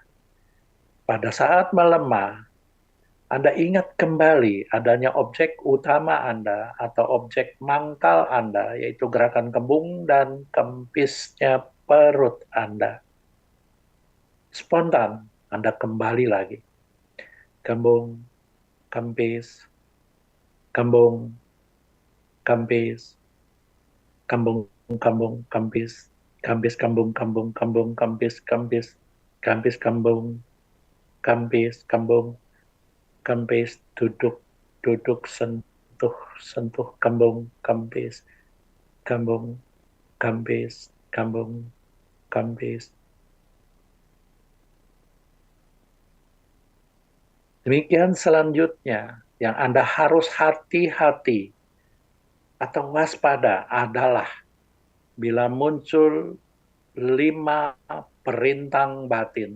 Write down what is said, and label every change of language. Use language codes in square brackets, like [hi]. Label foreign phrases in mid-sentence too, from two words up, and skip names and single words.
[id] Pada saat melemah, Anda ingat kembali adanya objek utama Anda atau objek mangkal Anda, yaitu gerakan kembung dan kempisnya perut Anda. Spontan, Anda kembali lagi. Kembung, kempis, kembung, kempis, kambung, kambung, kempis, kempis, kambung, kambung, kambung, kempis, kempis, kempis, kambung, kempis, kambung, kempis, duduk, duduk, sentuh, sentuh, kambung, kempis, kambung, kempis, kambung, kempis. Demikian selanjutnya, yang Anda harus hati-hati atau waspada adalah bila muncul 5 perintang batin.